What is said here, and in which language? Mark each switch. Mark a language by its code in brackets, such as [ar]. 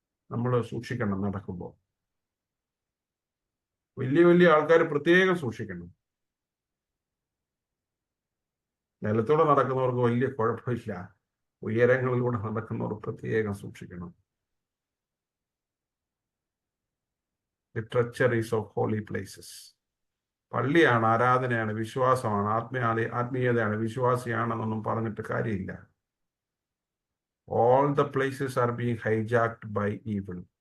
[ml] നമ്മൾ സൂക്ഷിക്കണം നടക്കുമ്പോൾ. വലിയ ആൾക്കാർ പ്രത്യേകം സൂക്ഷിക്കണം. നിലത്തൂടെ നടക്കുന്നവർക്ക് വലിയ കുഴപ്പമില്ല, ഉയരങ്ങളിലൂടെ നടക്കുന്നവർ പ്രത്യേകം സൂക്ഷിക്കണം. [en] The treacheries of holy places. [ml] പള്ളിയാണ്, ആരാധനയാണ്, വിശ്വാസമാണ്, ആത്മീയതയാണ്, വിശ്വാസിയാണെന്നൊന്നും പറഞ്ഞിട്ട് കാര്യമില്ല. [en] All the places are being hijacked by evil.